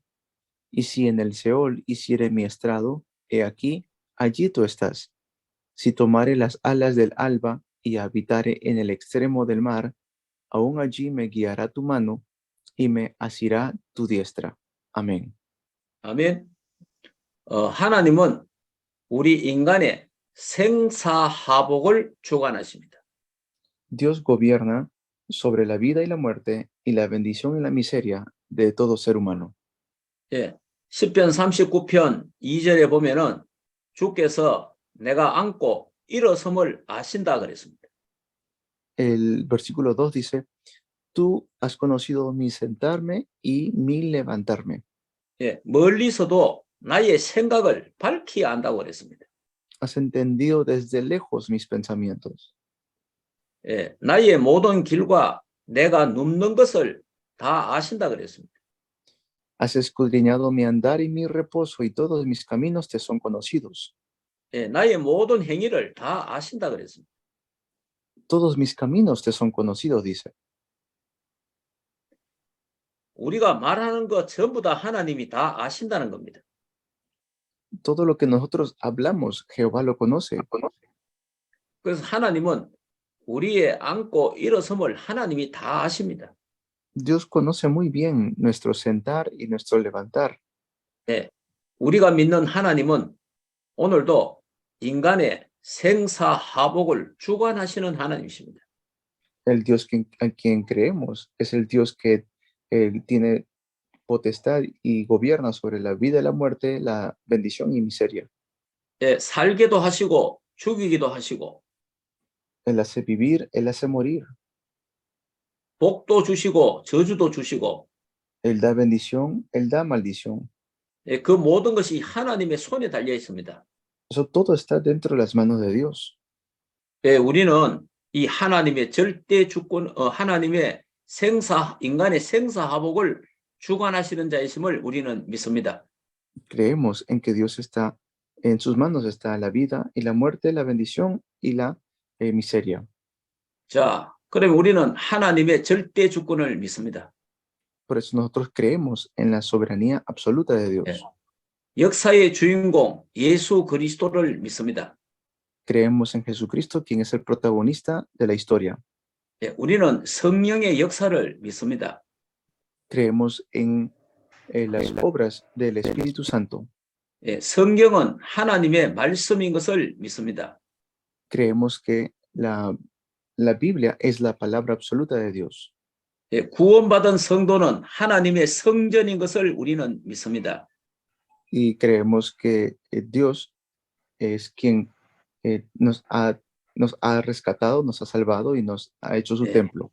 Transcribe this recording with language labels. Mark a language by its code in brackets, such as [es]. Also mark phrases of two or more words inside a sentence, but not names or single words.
[es] Y si en el Seol hiciere mi estrado, he aquí, allí tú estás. Si tomare las alas del alba y habitare en el extremo del mar, aún allí me guiará tu mano y me asirá tu diestra. Amén. [ko] 아멘. 하나님은 우리 인간의 생사하복을 주관하십니다. [es] Dios gobierna sobre la vida y la muerte y la bendición y la miseria de todo ser humano. [ko] 예, 시편 39편 2절에 보면은 주께서 내가 앉고 일어섬을 아신다 그랬습니다. [es] El versículo 2 dice, tú has conocido mi sentarme y mi levantarme. [ko] 예, 멀리서도 나의 생각을 밝히 안다고 그랬습니다. [es] Has entendido desde lejos mis pensamientos. [ko] 예, 나의 모든 길과 내가 눕는 것을 다 아신다 그랬습니다. [es] Has escudriñado mi andar y mi reposo, y todos mis caminos te son conocidos. [ko] 예, 나의 모든 행위를 다 아신다 그랬습니다. [es] Todos mis caminos te son conocidos, dice. [ko] 우리가 말하는 것 전부 다 하나님이 다 아신다는 겁니다. [es] Todo lo que nosotros hablamos, Jehová lo conoce. [ko] 그래서 하나님은 우리의 앉고 일어섬을 하나님이 다 아십니다. [es] Dios conoce muy bien nuestro sentar y nuestro levantar. [ko] 네. 우리가 믿는 하나님은 오늘도 인간의 생사하복을 주관하시는 하나님이십니다. [es] El Dios a quien creemos es el Dios que tiene potestad y gobierna sobre la vida y la muerte, la bendición y miseria. [ko] 예, 살게도 하시고 죽이기도 하시고 [es] Él hace vivir, Él hace morir. [ko] 복도 주시고 저주도 주시고 [es] Él da bendición, Él da maldición. [ko] 예, 그 모든 것이 하나님의 손에 달려 있습니다. [es] Eso todo está dentro de las manos de Dios. [ko] 예, 우리는 이 하나님의 절대 주권, 하나님의 인간의 생사하복을 주관하시는 자이심을 우리는 믿습니다. [es] Creemos en que Dios está, en sus manos está la vida y la muerte, la bendición y la miseria. [ko] 자, 그러면 우리는 하나님의 절대 주권을 믿습니다. [es] Por eso nosotros creemos en la soberanía absoluta de Dios. [ko] 예. 역사의 주인공 예수 그리스도를 믿습니다. [es] Creemos en Jesucristo, quien es el protagonista de la historia. [ko] 예, 우리는 성령의 역사를 믿습니다. [es] Creemos en las obras del Espíritu Santo. [ko] 예, 성경은 하나님의 말씀인 것을 믿습니다. [es] Creemos que la Biblia es la palabra absoluta de Dios. [ko] 예, 구원받은 성도는 하나님의 성전인 것을 우리는 믿습니다. [es] Y creemos que Dios es quien nos ha rescatado, nos ha salvado y nos ha hecho su templo.